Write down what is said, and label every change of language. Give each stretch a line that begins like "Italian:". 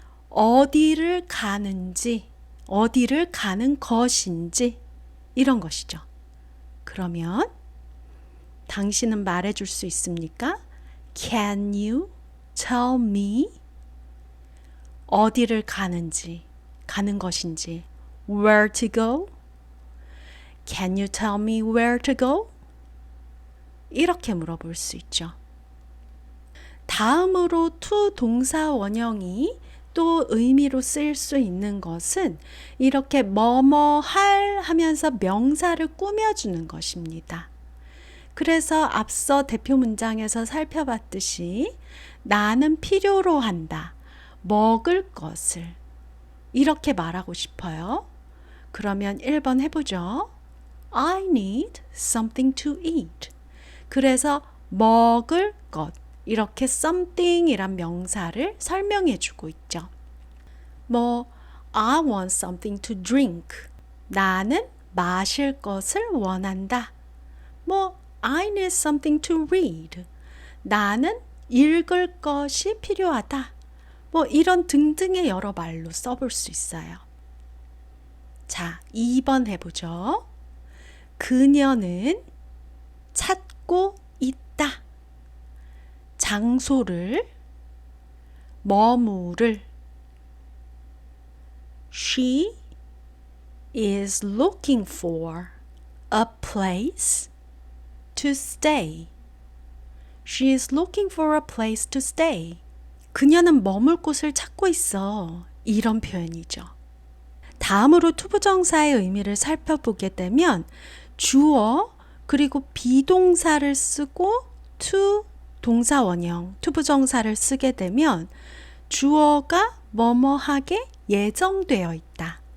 Korean: 어디를 가는지, 어디를 가는 것인지 이런 것이죠. 그러면 당신은 말해줄 수 있습니까?
English: Can you tell me?
Korean: 어디를 가는지, 가는 것인지.
English: Where to go? Can you tell me where to go?
Korean: 이렇게 물어볼 수 있죠. 다음으로 to 동사 원형이 또 의미로 쓰일 수 있는 것은 이렇게 뭐뭐 할 하면서 명사를 꾸며주는 것입니다. 그래서 앞서 대표 문장에서 살펴봤듯이 나는 필요로 한다. 먹을 것을 이렇게 말하고 싶어요. 그러면 1번 해보죠.
English: I need something to eat.
Korean: 그래서 먹을 것, 이렇게 something이란 명사를 설명해 주고 있죠.
English: I want something to drink.
Korean: 나는 마실 것을 원한다.
English: I need something to read.
Korean: 나는 읽을 것이 필요하다. 이런 등등의 여러 말로 써볼 수 있어요. 자, 2번 해보죠. 그녀는 찾고 있다. 장소를, 머무를.
English: She is looking for a place to stay. She is looking for a place to stay.
Korean: 그녀는 머물 곳을 찾고 있어. 이런 표현이죠. 다음으로 투부정사의 의미를 살펴보게 되면 주어 그리고 비동사를 쓰고 to 동사 원형 투부정사를 쓰게 되면 주어가 뭐뭐하게 예정되어 있다.